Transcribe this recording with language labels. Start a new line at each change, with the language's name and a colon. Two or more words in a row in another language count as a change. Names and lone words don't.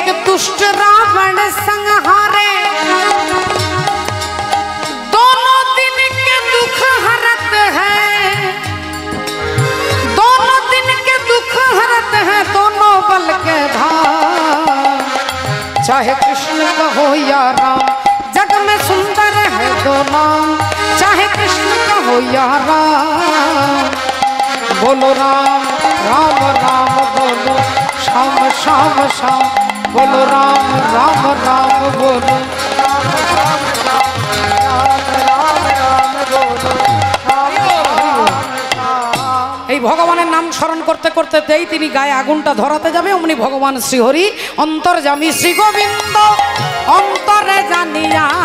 Hindi: दुष्ट रावण संहारे, दोनों दिन के दुख हरत है, दोनों दिन के दुख हरत है, दोनों बल के धार। चाहे कृष्ण कहो या राम, जग में सुंदर है दो नाम, चाहे कृष्ण कहो या राम। बोलो राम राम राम बोलो, श्याम श्याम श्याम बोलो, राम राम राम बोलो,
Bangla: এই ভগবানের নাম স্মরণ করতে করতে তেই তিনি গায়ে আগুনটা ধরাতে যাবে, অমনি ভগবান শ্রীহরি অন্তর্যামী শ্রী গোবিন্দ অন্তরে জানিয়া,